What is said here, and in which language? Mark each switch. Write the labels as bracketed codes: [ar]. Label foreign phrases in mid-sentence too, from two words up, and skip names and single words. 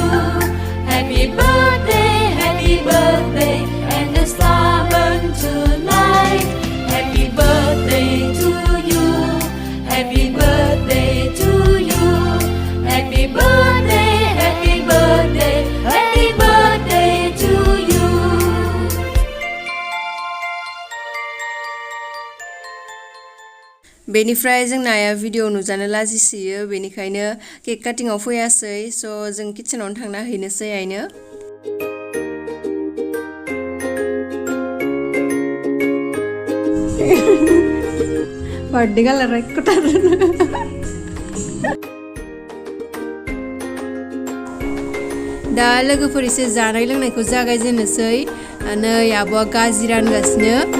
[en] Happy birthday, and the star burn tonight. Happy birthday to you. Happy birthday to you. Happy birthday, happy birthday, happy birthday to you. [brx] बेनिफ्राय जोंना आइया भिडियो नुजानो लाजिसोयो बेनिखायनो केक काटिंआव फैयासै सो जों किचेनावनो थांना हैनोसै आइनो बर्थडे गालार कटार दा लोगोफोर एसे जानाय लोंनायखौ जागायजेननोसै नै आब'आ गाजि रानगासिनो